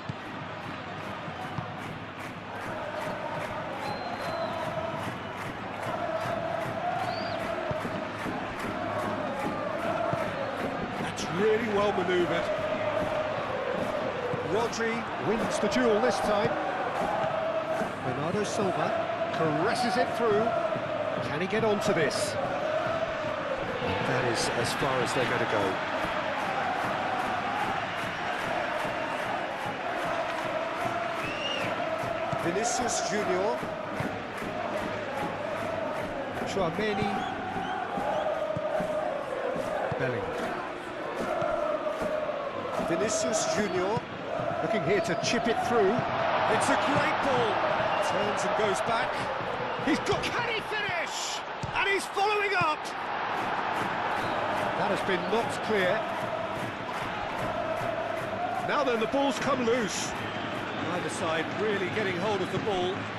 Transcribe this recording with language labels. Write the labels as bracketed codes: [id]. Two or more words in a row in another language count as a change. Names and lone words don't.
[en] That's really well manoeuvred. Rodri wins the duel this time. Bernardo Silva caresses it through. Can he get onto this? That is as far as they're going to go. Vinicius Junior. Chouameni. Belling. Vinicius Junior looking here to chip it through. It's a great ball. Turns and goes back. He's got... Can he finish? And he's following up. That has been knocked clear. Now then, the ball's come loose. Either side really getting hold of the ball.